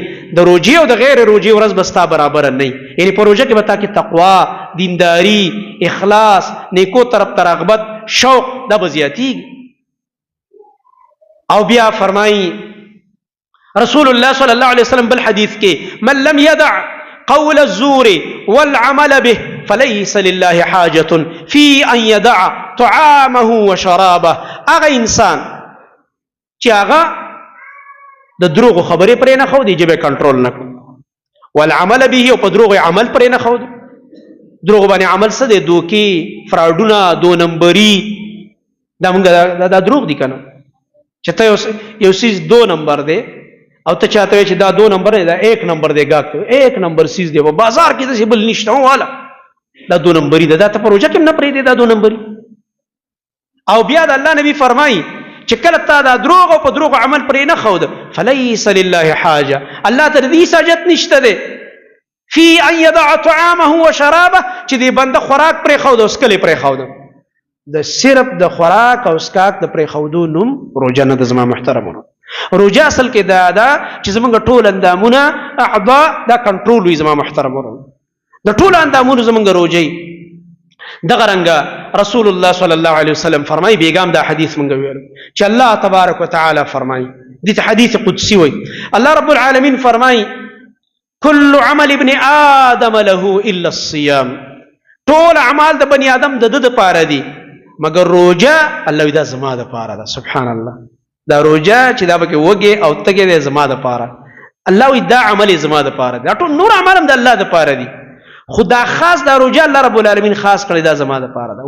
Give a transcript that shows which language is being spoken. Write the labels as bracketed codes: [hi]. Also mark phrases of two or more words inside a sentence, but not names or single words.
[ps] د روژې او د غیر روژې ورځ به ستا برابره نه وي. یعنې په روژه کې به تا کې تقوا، دینداري، اخلاص، نیکو طرف ته رغبت، شوق دا به زیاتېږي. او بیا فرمایي رسول الله [ar] صلی الله علیه وسلم [ps] بل حدیث کې [ar] من لم يدع قول الزور والعمل به فليس لله حاجة في أن يدع طعامه وشرابه. [ps] هغه انسان چې هغه د دروغو خبرې پرې نه ښودي، ژبه کنټرول نه کړي، [ar] والعمل به، [ps] او په دروغو یې عمل پرې نه ښودي. دروغو باندې عمل څه دی؟ دوکې، فراډونه، دو نمبري، دا مونږ دا دروغ دي که نه؟ چې ته یو سیز 2 نمبر دی او ته چاته وایې چې دا 2 نمبر دی، دا 1 نمبر دی، ګاک ته 1 نمبر سیز دی، په بازار کې داسې بل نشته والا، دا 2 نمبري ده، دا ته په روژه کې هم نه پرېږدې دا 2 نمبري. او بیا د الله نبی فرمایي چې کله تا دا دروغ او په دروغ عمل پرې نه ښود [ar] فلیس لله حاجه، [ps] الله ته د دې حاجت نشته دی [ar] فی ان یدع طعامه و شرابه، [ps] چې دې بنده خوراک پرې ښود او څکل یې پرې ښود. د صرف د خوراک او څکاک د پرې ښودو نوم روژه نه ده. زما محترمونو، روژه اصل کې دا ده چې زمونږ ټول اندامونه، اعضاء دا کنټرول وي. زما محترمونو، د ټول اندامونو زمونږ روژه دغه رنګه رسول الله [ar] صلی الله علیه وسلم [ps] فرمایي، بیګام دا حدیث مونږ ویل چې الله [ar] تبارک وتعالی [ps] فرمایي، دې ته حدیث قدسی وایي. الله [ar] رب العالمین [ps] فرمایي [ar] کل عمل ابن آدم له الا الصيام، [ps] ټول اعمال د بني آدم د ده دپاره دي مګر روژه. الله وایي دا زما دپاره ده. [ar] سبحان الله، [ps] دا روژه چې دا پکې وږې او تږې دی زما دپاره. الله وایي دا عمل یې زما دپاره دی، دا ټول نور اعمال هم د الله دپاره دي، خو دا خاص دا روژه الله [ar] رب العالمین [ps] خاص کړی دا زما دپاره ده.